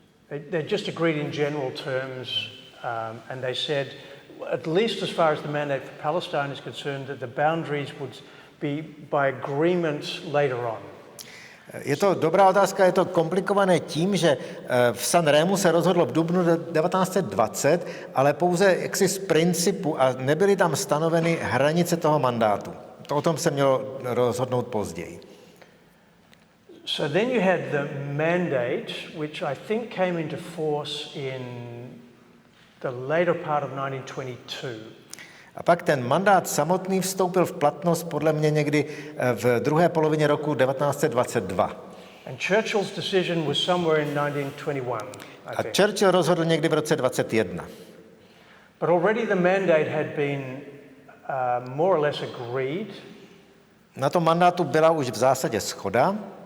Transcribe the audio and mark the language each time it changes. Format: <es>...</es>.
<en>They just agreed in general terms, and they said, at least as far as the mandate for Palestine is concerned, that the boundaries would be by agreement later on.</en> <cs>Je to dobrá otázka, je to komplikované tím, že v Sanrému se rozhodlo v dubnu 1920, ale pouze jaksi z principu a nebyly tam stanoveny hranice toho mandátu. To o tom se mělo rozhodnout později.</cs> <en>So then you had the mandate, which I think came into force in the later part of 1922.</en> <cs>A pak ten mandát samotný vstoupil v platnost podle mě někdy v druhé polovině roku 1922.</cs> <en>And Churchill's decision was somewhere in 1921, I A think.</en> <cs>Churchill rozhodl někdy v roce 21.</cs> <en>But already the mandate had been more or less agreed.</en> <cs>Na tom mandátu byla už v zásadě shoda.</cs>